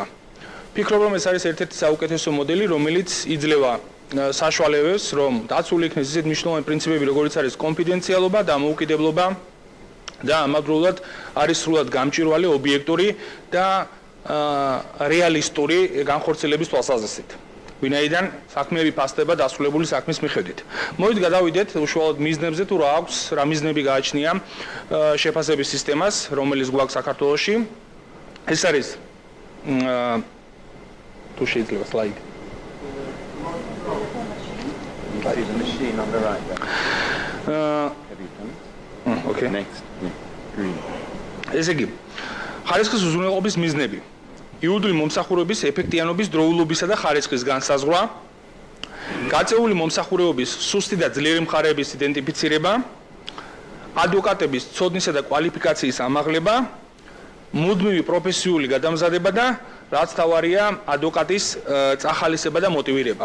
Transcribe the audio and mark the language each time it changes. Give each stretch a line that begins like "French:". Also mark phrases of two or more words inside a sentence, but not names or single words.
Georgian: ფიქრობ, რომ ეს არის ერთ-ერთი საუკეთესო მოდელი, რომელიც იძლევა საშუალებებს, რომ დაცული იქნეს ისეთ მნიშვნელოვანი პრინციპები, როგორიც არის კონფიდენციალობა, დამოუკიდებლობა და ამავდროულად არის სრულად გამჭვირვალე, ობიექტური და რეალისტური განხორციელების თვალსაზრისით. ვინაიდან საქმეები ფასდება დასრულებული საქმის მიხედვით. მოდით გადავიდეთ უშუალოდ მიზნებზე, თუ რა აქვს, რა მიზნები გააჩნია შეფასების სისტემას, რომელიც გვაქვს საქართველოში. ეს არის თუ შეიძლება slide.
English: Okay. Next. Green.
Georgian: ესე იგი, ხარისხის უზრუნველყოფის მიზნები. იურიდიული მომსახურების ეფექტიანობის, დროულობისა და ხარისხის განსაზღვრა, გაწეული მომსახურებების სუსტი და ძლიერი მხარეების იდენტიფიცირება, ადვოკატების ცოდნისა და კვალიფიკაციის ამაღლება, მუდმივი პროფესიული გადამზადება და რაც თავარია ადვოკატის წახალისება და მოტივირება.